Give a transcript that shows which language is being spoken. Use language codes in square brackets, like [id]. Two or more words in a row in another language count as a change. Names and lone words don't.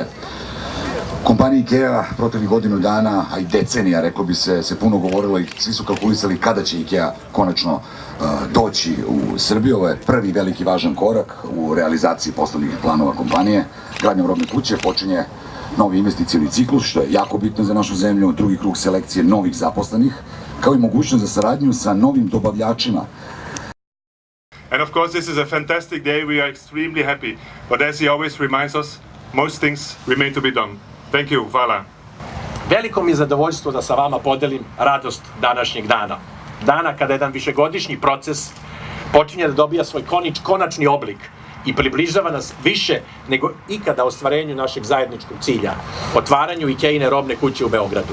[sr] Kompanija IKEA proteklih godinu dana, a i decenija, reklo bi se puno govorilo i svi su kalkulisali kada će IKEA konačno doći u Srbiju. Ovo je prvi veliki važan korak u realizaciji poslovnih planova kompanije. Gradnjom robne kuće počinje novi investicioni ciklus, što je jako bitno za našu zemlju, drugi krug selekcije novih zaposlenih, kao i mogućnost za saradnju sa novim dobavljačima. [en] And of course, this is a fantastic day. We are extremely happy. But as he always reminds us, most things remain to be done. Thank you, [sr] hvala. Veliko mi je zadovoljstvo da sa vama podelim radost današnjeg dana. Dana kada jedan višegodišnji proces počinje da dobija svoj konačni oblik i približava nas više nego ikada ostvarenju našeg zajedničkog cilja, otvaranju IKEA-ine robne kuće u Beogradu.